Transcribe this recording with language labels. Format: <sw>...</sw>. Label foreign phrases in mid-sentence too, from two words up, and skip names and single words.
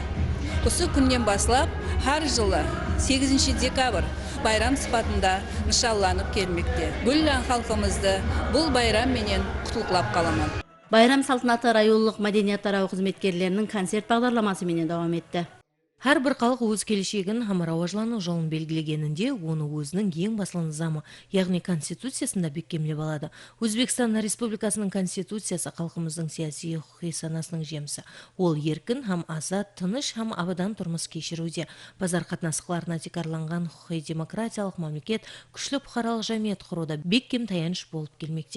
<kaa>Осы күннен баслап, har жылы 8 декабрь байрам сыпатында нышанланып келмекте. Бүллән халқымызды бұл байрам менен құттықтап қаламын. Байрам салтанаты районлық мәдениет тарау қызметкерлерінің концерт бағдарламасы менен давам етті. Har bir xalq өз келешегін һәм рауажлану жолын белгілегенінде, оны өзінің ең басты низамы, яғни Конституциясында бекемлеп алады. Өзбекстан Республикасының Конституциясы халқымыздың саяси құқықтық санасының жемісі. Ол еркін һәм азат, тыныш һәм абадан тұрмыс кешіруде, базар қатынастықларына тикарланған құқықтық демократиялық мемлекет, күчлі бұқаралық жамият құруда бекем таяныш болып келмекте.</kaa>